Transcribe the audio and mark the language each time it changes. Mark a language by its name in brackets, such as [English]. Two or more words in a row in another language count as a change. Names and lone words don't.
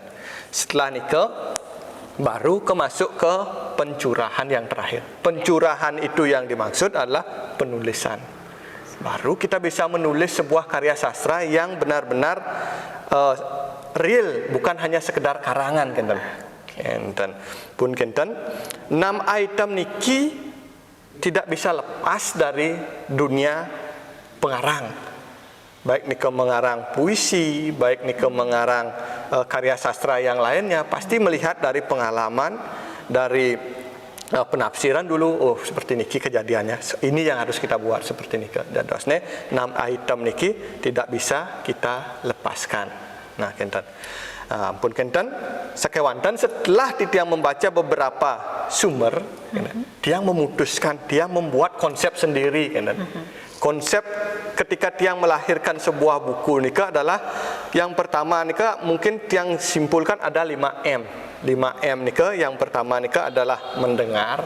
[Indonesian] Setelah nikel baru masuk ke pencurahan yang terakhir. Pencurahan itu yang dimaksud adalah penulisan. Baru kita bisa menulis sebuah karya sastra yang benar-benar real, bukan hanya sekedar karangan, kenten. [Balinese] Kenten. Pun kenten, [Indonesian] 6 item niki tidak bisa lepas dari dunia pengarang. Baik nika mengarang puisi, baik nika mengarang karya sastra yang lainnya, pasti melihat dari pengalaman, dari penafsiran dulu. Oh, seperti niki kejadiannya, ini yang harus kita buat seperti niki. Dan dosne 6 item niki tidak bisa kita lepaskan. Nah, kenten. [Balinese] Ampun kenten, sakewanten [Indonesian] setelah Titiang membaca beberapa sumber, dia memutuskan, dia membuat konsep sendiri, konsep ketika Tiang melahirkan sebuah buku nika adalah yang pertama nika mungkin Tiang simpulkan ada 5M. 5M nika yang pertama nika adalah mendengar.